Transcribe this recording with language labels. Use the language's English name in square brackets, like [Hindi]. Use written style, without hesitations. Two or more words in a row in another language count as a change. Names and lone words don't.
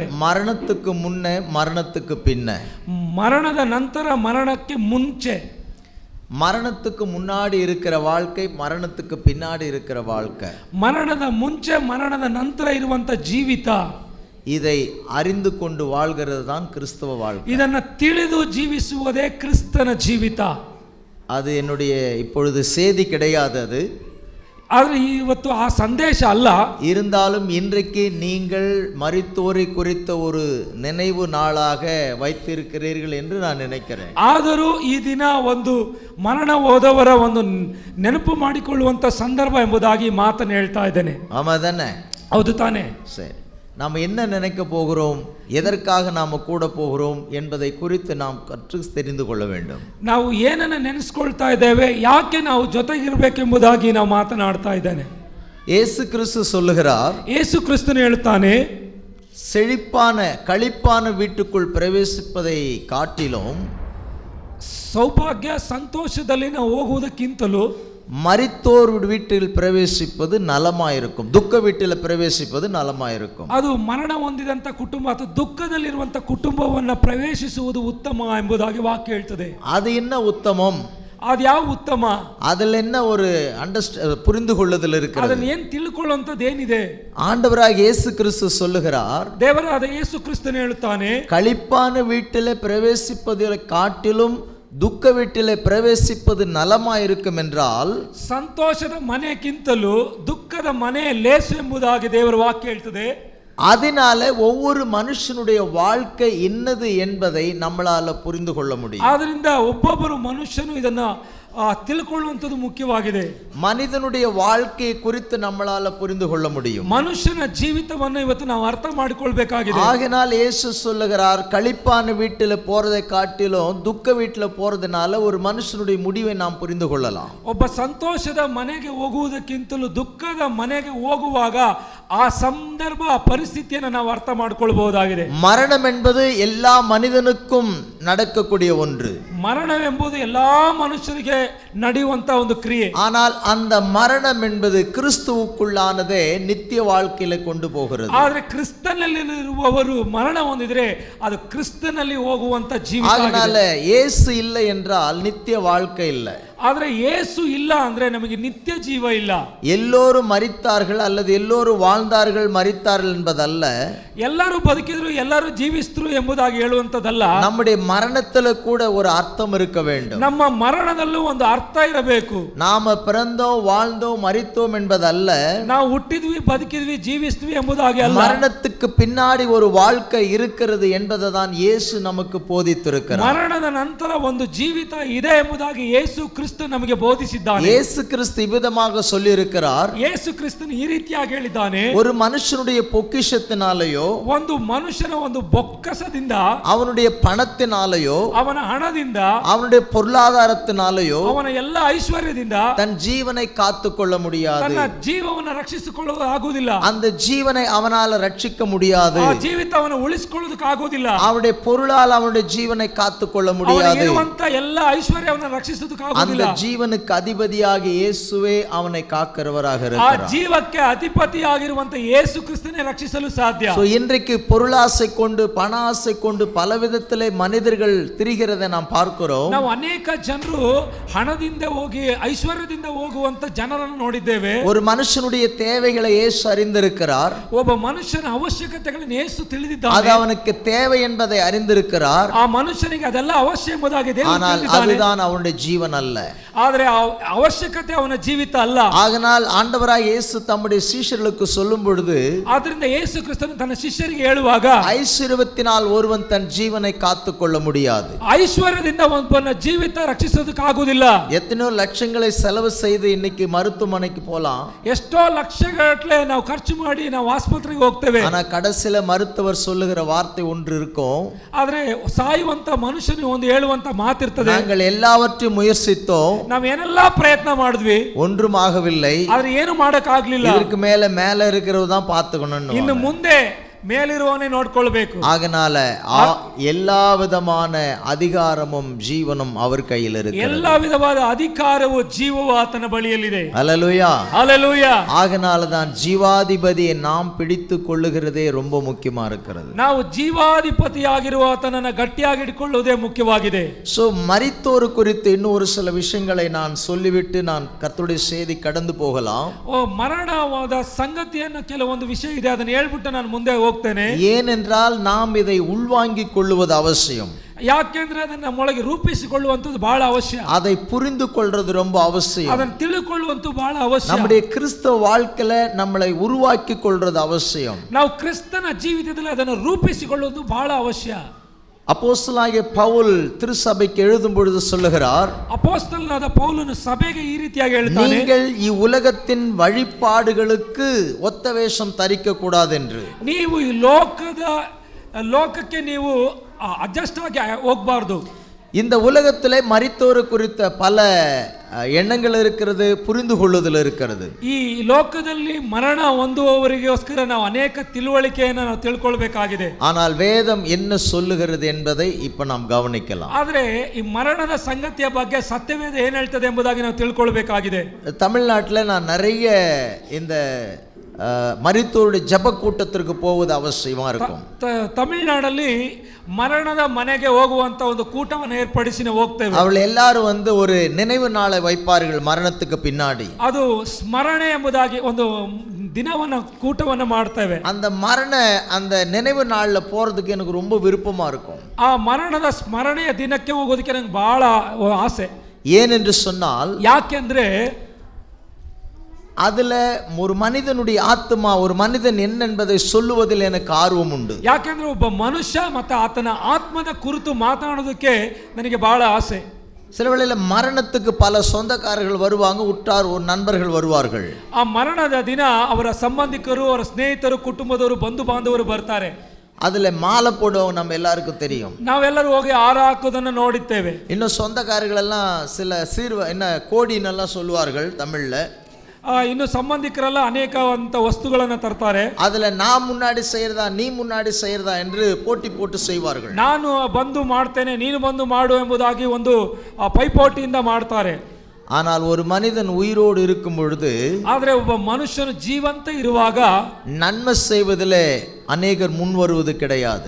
[Tamil] மரணத்துக்கு முன்னே மரணத்துக்கு பின்ன, [Kannada] ಮರಣದ ನಂತರ ಮರಣಕ್ಕೆ ಮುಂಚೆ, [Tamil] மரணத்துக்கு முன்னாடி இருக்கிற வாழ்க்கை, மரணத்துக்கு பின்னாடி இருக்கிற வாழ்க்கை, [Kannada] ಮರಣದ ಮುಂಚೆ ಮರಣದ ನಂತರ ಇರುವಂತ ಜೀವಿತ, [Tamil] இதை அறிந்து கொண்டு வாழ்கிறது தான் கிறிஸ்தவ வாழ்க்கை. [Kannada] ಇದನ್ನ ತಿಳಿದು ಜೀವಿಸುವುದೇ ಕ್ರಿಸ್ತನ ಜೀವಿತ. [Tamil] அது என்னுடைய இப்பொழுது செய்தி கிடையாது. அது [Kannada] ಆದರೆ ಇವತ್ತು ಆ ಸಂದೇಶ ಅಲ್ಲ. [Tamil] இருந்தாலும் இன்றைக்கு நீங்கள் மரித்தோரை குறித்த ஒரு நினைவு நாளாக வைத்திருக்கிறீர்கள் என்று நான் நினைக்கிறேன். [Kannada] ಆದರೂ ಈ ದಿನ ಒಂದು ಮರಣ ಹೋದವರ ಒಂದು ನೆನಪು ಮಾಡಿಕೊಳ್ಳುವಂತ ಸಂದರ್ಭ ಎಂಬುದಾಗಿ ಮಾತನ್ನು ಹೇಳ್ತಾ ಇದ್ದೇನೆ. [Tamil] ஆமாதானே? [Kannada] ಹೌದು ತಾನೆ? [Tamil] சரி, நாம் என்ன நினைக்க போகிறோம், எதற்காக நாம் கூட போகிறோம் என்பதை குறித்து நாம் கற்று தெரிந்து கொள்ள வேண்டும். [Kannada] ನಾವು ಏನನ್ನ ನೆನೆಸ್ಕೊಳ್ತಾ ಇದ್ದೇವೆ, ಯಾಕೆ ನಾವು ಜೊತೆಗಿರಬೇಕೆಂಬುದಾಗಿ ನಾವು ಮಾತನಾಡ್ತಾ ಇದ್ದೇನೆ. [Tamil] இயேசு கிறிஸ்து சொல்லுகிறார், [Kannada] ಯೇಸು ಕ್ರಿಸ್ತನು ಹೇಳ್ತಾನೆ, [Tamil] செழிப்பான களிப்பான வீட்டுக்குள் பிரவேசிப்பதை காட்டிலும், [Kannada] ಸೌಭಾಗ್ಯ ಸಂತೋಷದಲ್ಲಿ ನಾವು ಹೋಗುವುದಕ್ಕಿಂತಲೂ [Tamil] மரித்தோர் வீட்டில் பிரவேசிப்பது நலமாயிருக்கும், துக்க வீட்டில் பிரவேசிப்பது நலமாயிருக்கும். [Kannada] ಅದು ಮರಣ ಹೊಂದಿದಂತ ಕುಟುಂಬ ಅಥವಾ ದುಃಖದಲ್ಲಿರುವಂತ ಕುಟುಂಬವನ್ನ ಪ್ರವೇಶಿಸುವುದು ಉತ್ತಮ ಎಂಬುದಾಗಿ ವಾಕ್ಯ ಹೇಳ್ತದೆ. [Tamil] அது என்ன உத்தமம்? [Kannada] ಅದು ಯಾವ ಉತ್ತಮ? [Tamil] அதில் என்ன ஒரு புரிந்து கொள்ளுதல் இருக்கிறது? [Kannada] ಅದನ್ನ ಏನ್ ತಿಳ್ಕೊಳ್ಳುವಂತದ್ದು ಏನಿದೆ? [Tamil] ஆண்டவராகிய இயேசு கிறிஸ்து சொல்லுகிறார், [Kannada] ದೇವರಾದ ಯೇಸು ಕ್ರಿಸ್ತನು ಹೇಳುತ್ತಾನೆ, [Tamil] களிப்பான வீட்டிலே பிரவேசிப்பதை காட்டிலும் துக்க வீட்டிலே பிரவேசிப்பது நலமாயிருக்கும் என்றால், [Kannada] ಸಂತೋಷದ ಮನೆಗಿಂತಲೂ ದುಃಖದ ಮನೆ ಲೇಸು ಎಂಬುದಾಗಿ ದೇವರ ವಾಕ್ಯ ಹೇಳ್ತದೆ. [Tamil] அதனால ஒவ்வொரு மனுஷனுடைய வாழ்க்கை என்னது என்பதை நம்மளால புரிந்து கொள்ள முடியும். [Kannada] ಆದ್ದರಿಂದ ಒಬ್ಬೊಬ್ಬರು ಮನುಷ್ಯನು ಇದನ್ನ ತಿಳ್ಕೊಳ್ಳುವಂಥದ್ದು ಮುಖ್ಯವಾಗಿದೆ. [Tamil] மனிதனுடைய வாழ்க்கையை குறித்து நம்மளால புரிந்து கொள்ள முடியும். [Kannada] ಮನುಷ್ಯನ ಜೀವಿತವನ್ನು ಇವತ್ತು ನಾವು ಅರ್ಥ ಮಾಡಿಕೊಳ್ಬೇಕಾಗಿದೆ. [Tamil] ஆகையால் இயேசு சொல்லுகிறார், களிப்பான வீட்டில் போறதை காட்டிலும் துக்க வீட்டில் போறதுனால ஒரு மனுஷனுடைய முடிவை நாம் புரிந்து கொள்ளலாம். [Kannada] ಒಬ್ಬ ಸಂತೋಷದ ಮನೆಗೆ ಹೋಗುವುದಕ್ಕಿಂತಲೂ ದುಃಖದ ಮನೆಗೆ ಹೋಗುವಾಗ ಆ ಸಂದರ್ಭ ಪರಿಸ್ಥಿತಿಯನ್ನು ನಾವು ಅರ್ಥ ಮಾಡಿಕೊಳ್ಳಬಹುದಾಗಿದೆ. [Tamil] மரணம் என்பது எல்லா மனிதனுக்கும் நடக்கக்கூடிய ஒன்று. [Kannada] ಮರಣವೆಂಬುದು ಎಲ್ಲಾ ಮನುಷ್ಯರಿಗೆ ನಡೆಯುವಂತ ಒಂದು ಕ್ರಿಯೆ. [Tamil] ஆனால் அந்த மரணம் என்பது கிறிஸ்துவுக்குள்ளானதே நித்திய வாழ்க்கையில கொண்டு போகிறது. [Kannada] ಆದರೆ ಕ್ರಿಸ್ತನಲ್ಲಿರುವವರು ಮರಣ ಹೊಂದಿದ್ರೆ ಅದು ಕ್ರಿಸ್ತನಲ್ಲಿ ಹೋಗುವಂತ ಜೀವಿತ. [Tamil] அதனால இயேசு இல்லை என்றால் நித்திய வாழ்க்கை இல்லை. [Kannada] ಆದ್ರೆ ಯೇಸು ಇಲ್ಲ ಅಂದ್ರೆ ನಮಗೆ ನಿತ್ಯ ಜೀವ ಇಲ್ಲ. [Tamil] எல்லோரும் மரித்தார்கள் அல்லது எல்லோரும் வாழ்ந்தார்கள் மரித்தார்கள் என்பதல்ல. [Kannada] ಎಲ್ಲರೂ ಬದುಕಿದ್ರು ಎಲ್ಲರೂ ಜೀವಿಸಿದ್ರು ಎಂಬುದಾಗಿ ಹೇಳುವಂತದಲ್ಲ. [Tamil] நம்முடைய மரணத்துல கூட ஒரு அர்த்தம் இருக்க வேண்டும். [Kannada] ನಮ್ಮ ಮರಣದಲ್ಲೂ ಒಂದು ಅರ್ಥ ಇರಬೇಕು. [Tamil] நாம பிறந்தோம் வாழ்ந்தோம் மரித்தோம் என்பதல்ல. [Kannada] ನಾವು ಹುಟ್ಟಿದ್ವಿ ಬದುಕಿದ್ವಿ ಜೀವಿಸಿದ್ವಿ ಎಂಬುದಾಗಿ ಅಲ್ಲ. [Tamil] மரணத்துக்கு பின்னாடி ஒரு வாழ்க்கை இருக்கிறது என்பதை தான் இயேசு நமக்கு போதித்திருக்கிறார். [Kannada] ಮರಣದ ನಂತರ ಒಂದು ಜೀವಿತ ಇದೆ ಎಂಬುದಾಗಿ ಯೇಸು ಕ್ರಿಸ್ತ ನಮಗೆ ಬೋಧಿಸಿದ್ದಾನೆ. [Tamil] இயேசு கிறிஸ்து இவ்விதமாக சொல்லி இருக்கிறார். [Kannada] ಯೇಸು ಕ್ರಿಸ್ತನು ಈ ರೀತಿಯಾಗಿ ಹೇಳಿದ್ದಾನೆ, [Tamil] ஒரு மனுஷனுடைய பொக்கிஷத்தினாலேயோ [Kannada] ಒಂದು ಮನುಷ್ಯನ ಒಂದು ಬೊಕ್ಕಸದಿಂದ, [Tamil] அவனுடைய பணத்தினாலேயோ [Kannada] ಅವನ ಹಣದಿಂದ, [Tamil] அவனுடைய பொருளாதாரத்தினாலேயோ [Kannada] ಅವನ ಎಲ್ಲ ಐಶ್ವರ್ಯದಿಂದ [Tamil] தன் ஜீவனை காத்துக்கொள்ள முடியாது. [Kannada] ತನ್ನ ಜೀವವನ್ನು ರಕ್ಷಿಸಿಕೊಳ್ಳುವುದು ಆಗುವುದಿಲ್ಲ. [Tamil] அந்த ஜீவனை அவனால ரட்சிக்க முடியாது. [Kannada] ಆ ಜೀವಿತವನ್ನು ಉಳಿಸಿಕೊಳ್ಳುವುದಕ್ಕೆ ಆಗುವುದಿಲ್ಲ. [Tamil] அவனுடைய பொருளால் அவனுடைய ஜீவனை காத்துக்கொள்ள முடியாது. [Kannada] ಇರುವಂತ ಎಲ್ಲ ಐಶ್ವರ್ಯವನ್ನು ರಕ್ಷಿಸುವುದಕ್ಕೆ ಆಗುವುದಿಲ್ಲ. [Tamil] அந்த ஜீவனுக்கு அதிபதியாக இயேசுவே அவனை காக்கிறவராக [Kannada] ಆ [Tamil] இருக்கிறார். [Kannada] ಜೀವಕ್ಕೆ ಅಧಿಪತಿಯಾಗಿರುವಂತ ಯೇಸು ಕ್ರಿಸ್ತನೇ ರಕ್ಷಿಸಲು ಸಾಧ್ಯ. [Tamil] சோ இன்றைக்கு பொருளாசை கொண்டு பண ஆசை கொண்டு பல விதத்திலே மனிதர்கள் திரிகிறதை நாம் பார்க்கிறோம். [Kannada] ನಾವು ಅನೇಕ ಜನರು ಹಣದಿಂದ ಹೋಗಿ ಐಶ್ವರ್ಯದಿಂದ ಹೋಗುವಂತ ಜನರನ್ನು ನೋಡಿದ್ದೇವೆ. [Tamil] ஒரு மனுஷனுடைய தேவைகளை இயேசு அறிந்திருக்கிறார். [Kannada] ಒಬ್ಬ ಮನುಷ್ಯನ ಅವಶ್ಯಕತೆಗಳನ್ನು ಯೇಸು [Tamil] அது [Kannada] ತಿಳಿದಿದ್ದಾನೆ. [Tamil] அவனுக்கு தேவை என்பதை அறிந்திருக்கிறார். [Kannada] ಆ ಮನುಷ್ಯನಿಗೆ ಅದೆಲ್ಲ ಅವಶ್ಯ ಎಂಬುದಾಗಿ ದೇವರು [Tamil] ஆனால் [Kannada] ತಿಳಿದಿದ್ದಾನೆ. [Tamil] அதுதான் அவனுடைய ஜீவன் அல்ல. [Kannada] ಆದರೆ ಅವಶ್ಯಕತೆ ಅವನ ಜೀವಿತ ಅಲ್ಲ. [Tamil] ஆதலால் ஆண்டவராய் இயேசு தம்முடைய சீஷர்களுக்கு சொல்லும் பொழுது, [Kannada] ಆದ್ರಿಂದ ಯೇಸು ಕ್ರಿಸ್ತನು ತನ್ನ ಶಿಷ್ಯರಿಗೆ ಹೇಳುವಾಗ, [Tamil] ஐஸ்வர்யத்தினால் ஒருவன் தன் ஜீவனை காத்துக்கொள்ள முடியாது. [Kannada] ಐಶ್ವರ್ಯದಿಂದ ಒಬ್ಬನ ಜೀವಿತ ರಕ್ಷಿಸೋದಕ್ಕೆ ಆಗುವುದಿಲ್ಲ. [Tamil] எத்தனையோ லட்சங்களை செலவு செய்து இன்னைக்கு மருத்துவமனைக்கு போலாம். [Kannada] ಎಷ್ಟೋ ಲಕ್ಷಗಟ್ಟಲೆ ನಾವು ಖರ್ಚು ಮಾಡಿ ನಾವು ಆಸ್ಪತ್ರೆಗೆ ಹೋಗ್ತೇವೆ. [Tamil] ஆனா கடைசில மருத்துவர் சொல்லுகிற வார்த்தை ஒன்று இருக்கும். [Kannada] ಆದ್ರೆ ಸಾಯುವಂತ ಮನುಷ್ಯನಿಗೆ ಒಂದು ಹೇಳುವಂತ ಮಾತಿರ್ತದೆ, [Tamil] நாங்கள் எல்லாவற்றையும் முயற்சித்தோம், [Kannada] ನಾವ್ ಏನೆಲ್ಲಾ ಪ್ರಯತ್ನ ಮಾಡಿದ್ವಿ, [Tamil] ஒன்றும் ஆகவில்லை, [Kannada] ಆದ್ರೆ ಏನು ಮಾಡಕ್ ಆಗ್ಲಿಲ್ಲ. [Tamil] இதற்கு மேல இருக்கிறது தான் பார்த்துக்கணும். [Kannada] ಇನ್ನು ಮುಂದೆ ಮೇಲಿರುವವನೇ ನೋಡ್ಕೊಳ್ಬೇಕು. [Tamil] ஆகனால எல்லா விதமான அதிகாரமும் ஜீவனும் அவர் கையில் இருக்கிறது. [Kannada] ಎಲ್ಲಾ ವಿಧವಾದ ಅಧಿಕಾರವು ಜೀವವು ಆತನ ಬಳಿಯಲ್ಲಿದೆ. [Tamil] ஹல்லேலூயா, [Kannada] ஹல்லேலೂಯಾ. [Tamil] ஆகனால தான் ஜீவாதிபதியை நாம் பிடித்து கொள்ளுகிறதே ரொம்ப முக்கியமா இருக்கிறது. [Kannada] ನಾವು ಜೀವಾಧಿಪತಿಯಾಗಿರುವ ಆತನನ್ನ ಗಟ್ಟಿಯಾಗಿ ಇಟ್ಕೊಳ್ಳುವುದೇ ಮುಖ್ಯವಾಗಿದೆ. [Tamil] சோ மரித்தோர் குறித்து இன்னும் ஒரு சில விஷயங்களை நான் சொல்லிவிட்டு நான் கர்த்தருடைய செய்தி கடந்து போகலாம். [Kannada] ಮರಣವಾದ ಸಂಗತಿಯನ್ನು ಕೆಲವೊಂದು ವಿಷಯ ಇದೆ, ಅದನ್ನ ಹೇಳ್ಬಿಟ್ಟು ನಾನು ಮುಂದೆ ಹೋಗ್ತೇನೆ. [Tamil] ஏனென்றால் நாம் இதை உள்வாங்கிக் கொள்வது அவசியம். [Kannada] ಯಾಕೆಂದ್ರೆ ಅದನ್ನ ನಮ್ಮೊಳಗೆ ರೂಪಿಸಿಕೊಳ್ಳುವಂತದ್ದು ಬಹಳ ಅವಶ್ಯ. [Tamil] அதை புரிந்து கொள்றது ரொம்ப அவசியம். [Kannada] ಅದನ್ನ ತಿಳಿದುಕೊಳ್ಳುವಂತದ್ದು ಬಹಳ ಅವಶ್ಯ. [Tamil] நம்முடைய கிறிஸ்தவ வாழ்க்கையில நம்மளை உருவாக்கி கொள்றது அவசியம். [Kannada] ನಾವು ಕ್ರಿಸ್ತನ ಜೀವಿತದಲ್ಲಿ ಅದನ್ನು ರೂಪಿಸಿಕೊಳ್ಳುವುದು ಬಹಳ ಅವಶ್ಯ. [Tamil] அப்போஸ்தலனாகிய பவுல் திருச்சபைக்கு எழுதும் பொழுது சொல்லுகிறார், [Kannada] ಅಪೊಸ್ತಲನಾದ ಪೌಲನು ಸಭೆಗೆ ಈ ರೀತಿಯಾಗಿ ಹೇಳ್ತಾನೆ, [Tamil] நீங்கள் இவ்வுலகத்தின் வழிபாடுகளுக்கு ஒத்த வேஷம் தரிக்க கூடாது என்று. [Kannada] ನೀವು ಈ ಲೋಕಕ್ಕೆ ನೀವು ಅಡ್ಜಸ್ಟ್ ಆಗಿ ಹೋಗಬಾರದು. [Tamil] இந்த உலகத்திலே மரித்தோர் குறித்த பல எண்ணங்கள் இருக்கிறது, புரிந்து கொள்ளுதல் இருக்கிறது. [Kannada] ಈ ಲೋಕದಲ್ಲಿ ಮರಣ ಹೊಂದುವವರಿಗೋಸ್ಕರ ನಾವು ಅನೇಕ ತಿಳುವಳಿಕೆಯನ್ನು ನಾವು ತಿಳ್ಕೊಳ್ಬೇಕಾಗಿದೆ. [Tamil] ஆனால் வேதம் என்ன சொல்லுகிறது என்பதை இப்ப நாம் கவனிக்கலாம். [Kannada] ಆದ್ರೆ ಈ ಮರಣದ ಸಂಗತಿಯ ಬಗ್ಗೆ ಸತ್ಯವೇದ ಏನ್ ಹೇಳ್ತದೆ ಎಂಬುದಾಗಿ ನಾವು ತಿಳ್ಕೊಳ್ಬೇಕಾಗಿದೆ. [Tamil] தமிழ்நாட்டில் நான் நிறைய இந்த மரித்தோருடைய ஜப கூட்டத்திற்கு போவது அவசியமா இருக்கும். [Kannada] ತಮಿಳುನಾಡಲ್ಲಿ ಮರಣದ ಮನೆಗೆ ಹೋಗುವಂತ ಒಂದು ಕೂಟವನ್ನು ಏರ್ಪಡಿಸಿ ನಾವು ಹೋಗ್ತೇವೆ. [Tamil] அவர்கள் எல்லாரும் வந்து ஒரு நினைவு நாளை வைப்பார்கள் மரணத்துக்கு பின்னாடி. [Kannada] ಅದು ಸ್ಮರಣೆ ಎಂಬುದಾಗಿ ಒಂದು ದಿನವನ್ನ ಕೂಟವನ್ನ ಮಾಡ್ತೇವೆ. [Tamil] அந்த நினைவு நாள்ல போறதுக்கு எனக்கு ரொம்ப விருப்பமா இருக்கும். [Kannada] ಆ ಮರಣದ ಸ್ಮರಣೆಯ ದಿನಕ್ಕೆ ಹೋಗೋದಕ್ಕೆ ನನಗೆ ಬಹಳ ಆಸೆ. [Tamil] ஏன் என்று சொன்னால், [Kannada] ಯಾಕೆಂದ್ರೆ [Tamil] அதுல ஒரு மனிதனுடைய ஆத்மா, ஒரு மனிதன் என்ன என்பதை சொல்லுவதில் எனக்கு ஆர்வம் உண்டு. [Kannada] ಯಾಕೆಂದ್ರೆ ಒಬ್ಬ ಮನುಷ್ಯ ಮತ್ತು ಆತನ ಆತ್ಮದ ಕುರಿತು ಮಾತನಾಡೋದಕ್ಕೆ ನನಗೆ ಬಹಳ ಆಸೆ. [Tamil] சில வேளையில் மரணத்துக்கு பல சொந்தக்காரர்கள் வருவாங்க, உற்றார் ஒரு நண்பர்கள் வருவார்கள். [Kannada] ಆ ಮರಣದ ದಿನ ಅವರ ಸಂಬಂಧಿಕರು, ಅವರ ಸ್ನೇಹಿತರು, ಕುಟುಂಬದವರು, ಬಂಧು ಬಾಂಧವರು ಬರ್ತಾರೆ. [Tamil] அதில் மாலை போடுவோம், நம்ம எல்லாருக்கும் தெரியும். [Kannada] ನಾವೆಲ್ಲರೂ ಹೋಗಿ ಹಾರ ಹಾಕೋದನ್ನು ನೋಡಿದ್ದೇವೆ. [Tamil] இன்னும் சொந்தக்காரர்களெல்லாம் சில கோடின்னெல்லாம் சொல்லுவார்கள் தமிழில். [Kannada] ಇನ್ನು ಸಂಬಂಧಿಕರೆಲ್ಲ ಅನೇಕ ವಸ್ತುಗಳನ್ನು ತರ್ತಾರೆ. [Tamil] அதில் நான் முன்னாடி செய்யறதா நீ முன்னாடி செய்யறதா என்று போட்டி போட்டு செய்வார்கள். [Kannada] ನಾನು ಬಂದು ಮಾಡ್ತೇನೆ, ನೀನು ಬಂದು ಮಾಡು ಎಂಬುದಾಗಿ ಒಂದು ಪೈಪೋಟಿಯಿಂದ ಮಾಡ್ತಾರೆ. [Tamil] ஆனால் ஒரு மனிதன் உயிரோடு இருக்கும் பொழுது, [Kannada] ಆದರೆ ಒಬ್ಬ ಮನುಷ್ಯನು ಜೀವಂತ ಇರುವಾಗ [Tamil] நன்மை செய்வதிலே அநேகர் முன் வருவது கிடையாது.